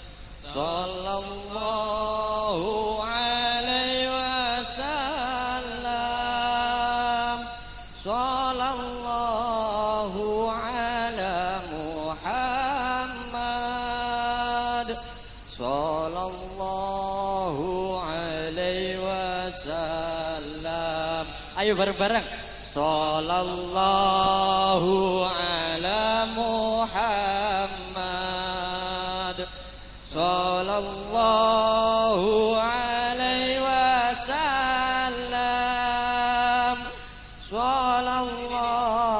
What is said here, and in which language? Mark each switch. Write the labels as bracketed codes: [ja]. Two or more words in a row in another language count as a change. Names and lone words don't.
[ar] صلى الله عليه وسلم، صلى الله على محمد، صلى الله عليه وسلم. [id] Ayo bareng-bareng. [ar] صلى الله على محمد، صلى الله عليه وسلم، صلى الله